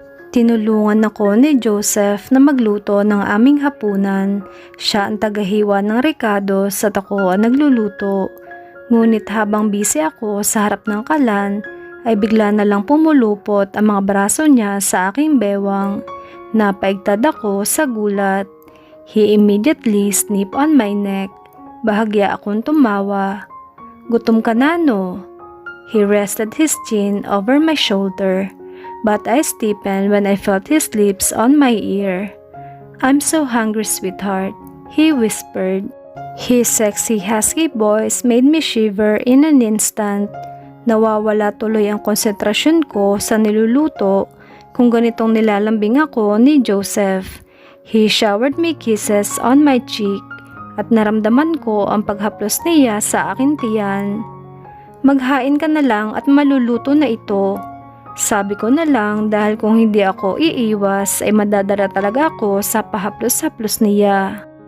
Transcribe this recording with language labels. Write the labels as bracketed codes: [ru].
[tl] Tinulungan ako ni Joseph na magluto ng aming hapunan. Siya ang tagahiwa ng rekados at ako ang nagluluto. Ngunit habang busy ako sa harap ng kalan, ay bigla na lang pumulupot ang mga braso niya sa aking bewang. Napaigtad ako sa gulat. [en] He immediately snipped on my neck. [tl] Bahagya akong tumawa. "Gutom ka na, no?" [en] He rested his chin over my shoulder. But I stiffened when I felt his lips on my ear. "I'm so hungry, sweetheart," he whispered. His sexy husky voice made me shiver in an instant. [tl] Nawawala tuloy ang konsentrasyon ko sa niluluto kung ganitong nilalambing ako ni Joseph. [en] He showered me kisses on my cheek [tl] at naramdaman ko ang paghaplos niya sa aking tiyan. "Maghain ka na lang at maluluto na ito," sabi ko na lang dahil kung hindi ako iiwas ay madadala talaga ako sa pahaplos-haplos niya.